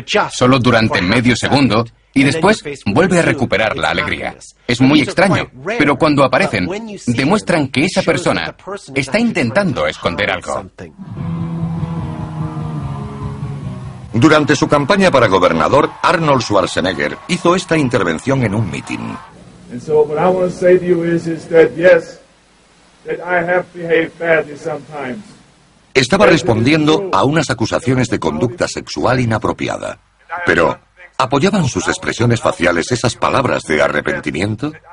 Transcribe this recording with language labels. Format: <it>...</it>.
<es>Solo durante medio segundo y después vuelve a recuperar la alegría. Es muy extraño, pero cuando aparecen demuestran que esa persona está intentando esconder algo. Durante su campaña para gobernador, Arnold Schwarzenegger hizo esta intervención en un mitin.</es> <en>And so what I want to say to you is that yes, that I have behaved badly sometimes.</en> <es>Estaba respondiendo a unas acusaciones de conducta sexual inapropiada. Pero, ¿apoyaban sus expresiones faciales esas palabras de arrepentimiento?</es>